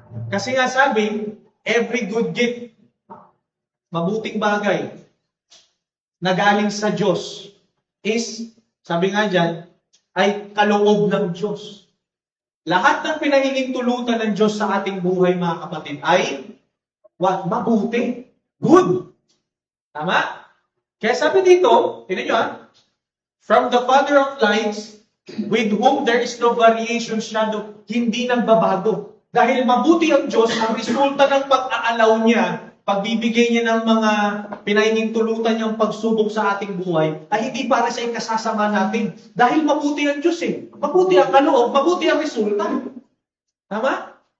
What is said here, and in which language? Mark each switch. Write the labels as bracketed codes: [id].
[tl] Kasi nga sabi, [en] every good gift, [tl] mabuting bagay, na galing sa Diyos, is, sabi nga dyan, ay kaloob ng Diyos. Lahat ng pinahihintulutan ng Diyos sa ating buhay, mga kapatid, ay mabuti. [en] Good. [tl] Tama? Kaya sabi dito, tinan nyo [en] from the Father of lights, with whom there is no variation, shadow, [tl] hindi nagbabago. Dahil mabuti ang Diyos, ang resulta ng pag-aalaw niya, pagbibigay niya ng mga pinahihintulutan niyang pagsubok sa ating buhay, ay hindi para sa ikasasama natin. Dahil mabuti ang Diyos Mabuti ang kaloob, mabuti ang resulta. Tama?